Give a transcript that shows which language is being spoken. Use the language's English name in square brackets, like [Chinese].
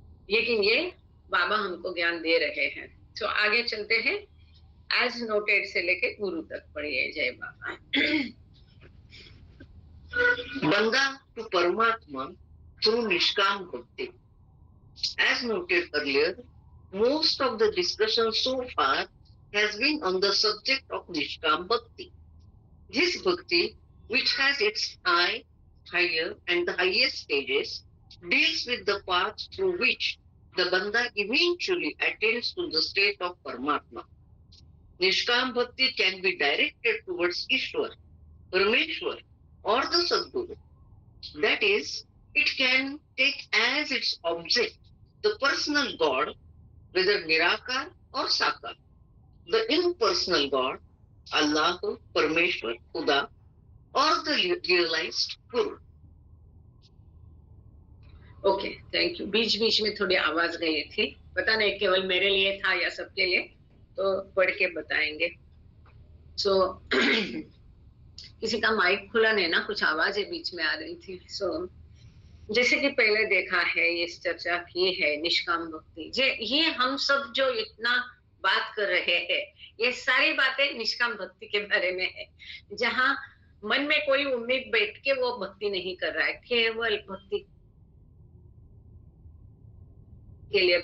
[Hindi] लेकिन ये बाबा हमको ज्ञान दे रहे हैं। तो आगे चलते हैं, [English] as noted [Hindi] से लेके गुरु तक पढ़िए। जय बाबा। बंदा टू परमात्मा थ्रू निष्काम भक्ति। [English] As noted earlier, most of the discussion so far has been on the subject of Nishkam Bhakti. This bhakti, which has its higher and the highest stages, deals with the path through which the banda eventually attains to the state of Paramatma. Nishkam Bhakti can be directed towards Ishwar, Parameshwar, or the Sadguru. That is, it can take as its object the personal God, whether Nirakar or Sakar, the impersonal God, Allah, Parameshwar, Khuda, or the realized Guru. Okay, thank you. [Hindi] बीच बीच में थोड़ी आवाज गई थी, पता नहीं केवल मेरे लिए था या सबके लिए, तो पढ़ के बताएंगे। सो किसी का माइक खुला नहीं ना, कुछ आवाजें बीच में आ रही थी। सो जैसे कि पहले देखा है, इस चर्चा की है निष्काम भक्ति, ये हम सब जो इतना बात कर रहे हैं, ये सारी बातें निष्काम भक्ति के बारे में है, जहाँ मन में कोई उम्मीद बैठ के वो भक्ति नहीं कर रहा है, केवल भक्ति के लिए।